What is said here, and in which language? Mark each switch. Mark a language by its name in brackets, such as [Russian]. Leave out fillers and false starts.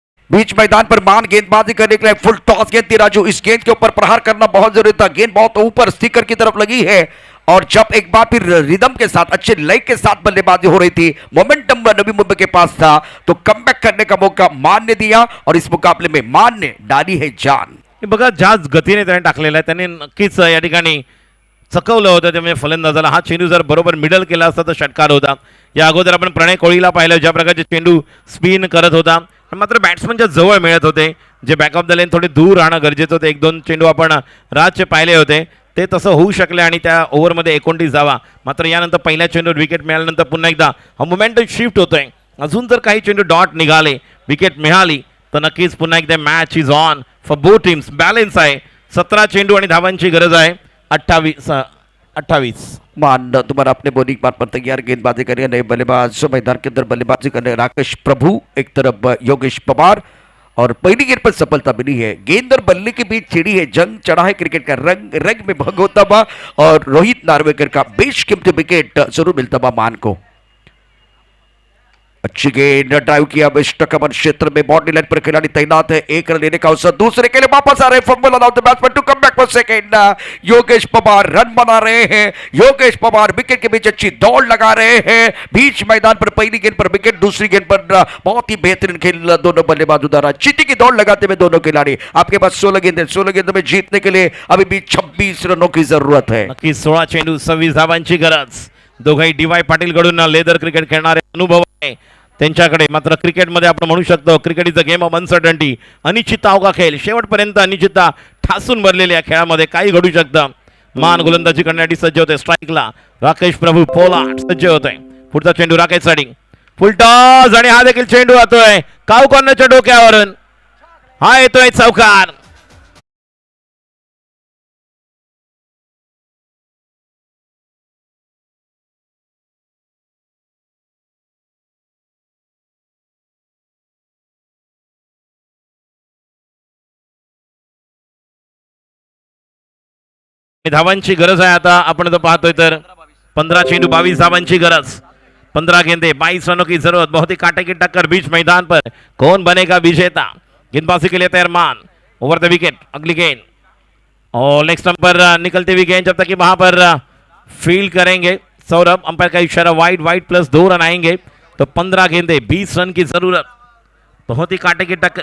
[Hindi] बीच मैदान पर मान गेंदबाजी करने के लिए फुल टॉस गेंद थी राजू। इस गेंद के ऊपर प्रहार करना बहुत जरूरी था। गेंद बहुत ऊपर स्टिकर की तरफ लगी है और जब एक बार फिर रिदम के साथ, अच्छे लय के साथ बल्लेबाजी हो रही थी, मोमेंटम नवी मुंबई के पास था, तो कमबॅक करने का मौका मान ने दिया और इस मुकाबले में मान ने डाली है जान। [Marathi] हे बघा ज्या गतीने त्याने टाकलेला आहे त्याने नक्कीच या ठिकाणी चकवलं होतं। ते म्हणजे फलंदाजाला हा चेंडू जर बरोबर मिडल केला असता तर षटकार होता। या अगोदर आपण प्रणय कोळीला पाहिलं ज्या प्रकारचे चेंडू स्पिन करत होता, मात्र बॅट्समनच्या जवळ मिळत होते, जे बॅक ऑफ द लेन थोडे दूर राहणं गरजेचं होतं। 1-2 चेंडू आपण राजचे पाहिले होते ते तसं होऊ शकले आणि त्या ओव्हरमध्ये 29 धावा. मात्र यानंतर पहिल्या चेंडूवर विकेट मिळाल्यानंतर पुन्हा एकदा हा मोमेंटम शिफ्ट होतोय. अजून जर काही चेंडू डॉट निघाले, विकेट मिळाली तर नक्कीच पुन्हा एकदा [English] Match is on for both teams. [Marathi] Balance आहे. 17 चेंडू आणि धावांची गरज आहे 28. [Hindi] मान तुम्हारा अपने बॉलिंग पार्ट पर तैयार गेंदबाजी करेंगे नए बल्लेबाज मैदान के अंदर बल्लेबाजी करने राकेश प्रभु, एक तरफ योगेश पवार और पहली गेंद पर सफलता मिली है. गेंद और बल्ले के बीच छिड़ी है जंग, चढ़ा है क्रिकेट का रंग, रंग में भंग होता हुआ और रोहित नार्वेकर का बेशकीमती विकेट जरूर मिलता हुआ मान को. अच्छी गेंद ड्राइव किया बेस्ट कमर क्षेत्र में बाउंड्री लाइन पर खिलाड़ी तैनात है. एक रन लेने का अवसर दूसरे के लिए वापस आ रहे [English] Fumble allow the batsman to come back for second. [Hindi] Yogesh Pawar run बना रहे हैं. योगेश पवार विकेट के बीच अच्छी दौड़ लगा रहे हैं. बीच मैदान पर पहली गेंद पर विकेट, दूसरी गेंद पर बहुत ही बेहतरीन खेल दोनों बल्लेबाजों द्वारा. चीटी की दौड़ लगाते हुए दोनों खिलाड़ी. आपके पास 16 गेंद है. 16 गेंदों में जीतने के लिए अभी भी 26 रनों की जरूरत है. [Marathi] नक्की 16 चेंडू 26 धावांची गरज. दोघंही डी.वाय. पाटील कडून लेदर क्रिकेट खेळणारे अनुभव आहे त्यांच्याकडे. मात्र क्रिकेटमध्ये आपण म्हणू शकतो [English] Cricket is a game of uncertainty. [Marathi] अनिश्चितता अवघा खेळ. शेवटपर्यंत अनिश्चितता ठासून भरलेल्या या खेळामध्ये काही घडू शकतं. मान गोलंदाजी करण्यासाठी सज्ज होते. स्ट्राईकला राकेश प्रभू पोलार्ड सज्ज होतोय. पुढचा चेंडू राकेशसाठी फुल टॉस आणि हा देखील चेंडू येतोय काऊ कॉर्नरच्या डोक्यावरून. हा येतोय चौकार. धावांची गरज आहे. आता आपण जर पाहतोय तर 15 चेंडू 22 धावांची गरज. [Hindi] 15 गेंदे 22 रनों की जरूरत. बहुत ही कांटे की टक्कर बीच मैदान पर. कौन बनेगा विजेता? गेंदबाजी के लिए तैयार मान. ओवर द विकेट अगली गेंद और लेग स्टंप पर निकलती हुई गेंद जब तक कि वहां पर फील्ड करेंगे सौरभ. अंपायर का इशारा वाइड वाइड प्लस 2 रन आएंगे तो 15 गेंदे 20 रन की जरूरत. बहुत ही कांटे की टक्कर.